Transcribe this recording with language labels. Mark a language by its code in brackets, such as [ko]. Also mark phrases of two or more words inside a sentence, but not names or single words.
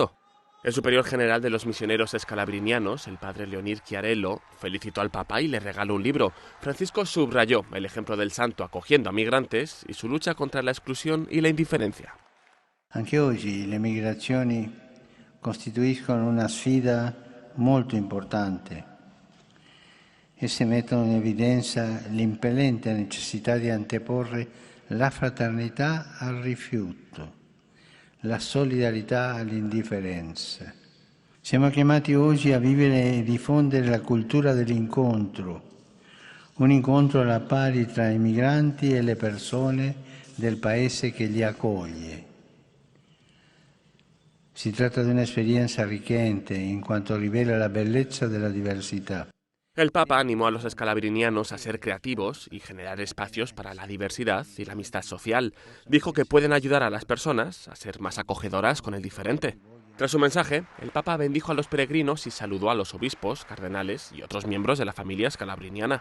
[es] El superior general de los misioneros escalabrinianos, el padre Leonir Chiarello, felicitó al Papa y le regaló un libro. Francisco subrayó el ejemplo del santo acogiendo a migrantes y su lucha contra la exclusión y la indiferencia. [it] Anche oggi le migrazioni costituiscono una sfida molto importante. Esse mettono in evidenza l'impellente necessità di anteporre la fraternità al rifiuto, la solidarietà all'indifferenza. Siamo chiamati oggi a vivere e diffondere la cultura dell'incontro, un incontro alla pari tra i migranti e le persone del paese che li accoglie. Si tratta di un'esperienza arricchente in quanto rivela la bellezza della diversità. [es] El Papa animó a los escalabrinianos a ser creativos y generar espacios para la diversidad y la amistad social. Dijo que pueden ayudar a las personas a ser más acogedoras con el diferente. Tras su mensaje, el Papa bendijo a los peregrinos y saludó a los obispos, cardenales y otros miembros de la familia escalabriniana.